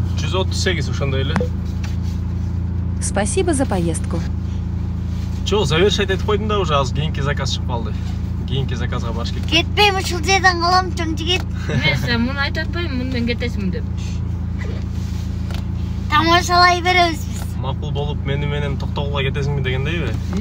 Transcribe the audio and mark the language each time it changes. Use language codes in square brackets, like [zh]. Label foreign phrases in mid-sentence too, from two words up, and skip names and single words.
[ky] 138 ошондой эле. [ru] Спасибо за поездку. [ky] Жок, завершать этип койдум да, уже азыр кийинки заказ чыгып калды. Кийинки заказга барыш керек. Кетпейм, ушул жерден калам, чоң жигит. Мен сен муну айтып атпайбы, мындан кетесиң деп. Тамашалай беребиз биз. Макул болуп менен токтогула кетесиңби дегендейби?